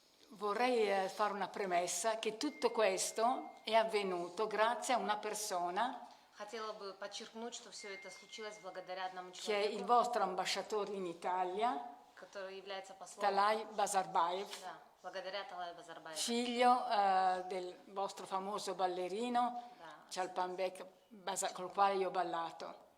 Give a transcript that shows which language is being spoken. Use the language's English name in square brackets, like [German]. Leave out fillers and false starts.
[Italian] Vorrei fare una premessa che tutto questo è avvenuto grazie a una persona [Russian] Хотела бы подчеркнуть, что все это случилось благодаря одному [Italian] che è il [Russian] человеку, [Italian] vostro ambasciatore in Italia, [Russian] который является послом. [Italian] Talay Bazarbayev, [Russian] Да, благодаря Талай Базарбаеву. [Italian] figlio del vostro famoso ballerino [Russian] Да. [Italian] Chalpanbek, col quale io ho ballato.